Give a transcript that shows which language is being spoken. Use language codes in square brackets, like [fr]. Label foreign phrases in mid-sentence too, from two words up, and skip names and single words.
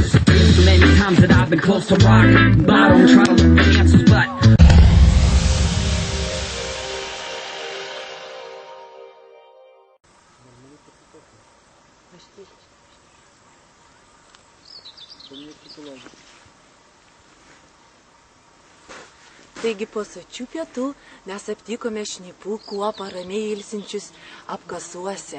[en] So many times that I've been close to rock bottom, trying to look for answers, but [lt] Taigi po sočių pietų mes aptikome šnipų kuopą ramiai ilsinčius apkasuose.